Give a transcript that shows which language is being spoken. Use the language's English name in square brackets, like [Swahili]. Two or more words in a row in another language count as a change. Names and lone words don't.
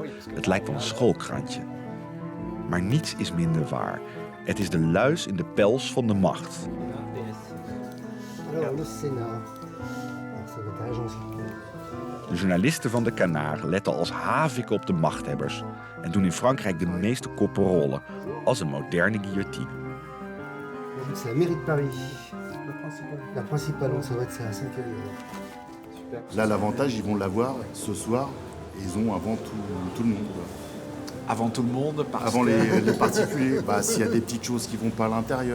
[Dutch] Het lijkt wel een schoolkrantje. Maar niets is minder waar. Het is de luis in de pels van de macht. De journalisten van de Canaar letten als haviken op de machthebbers en doen in Frankrijk de meeste koppen rollen, als een moderne guillotine. [French] C'est la mairie de Paris. La principale, on s'arrête, c'est à 5 €. Là, l'avantage, ils vont l'avoir ce soir. Et ils ont avant tout le monde. Quoi. Avant tout le monde, parce Avant que... les particuliers. Bah, s'il y a des petites choses qui vont pas à l'intérieur.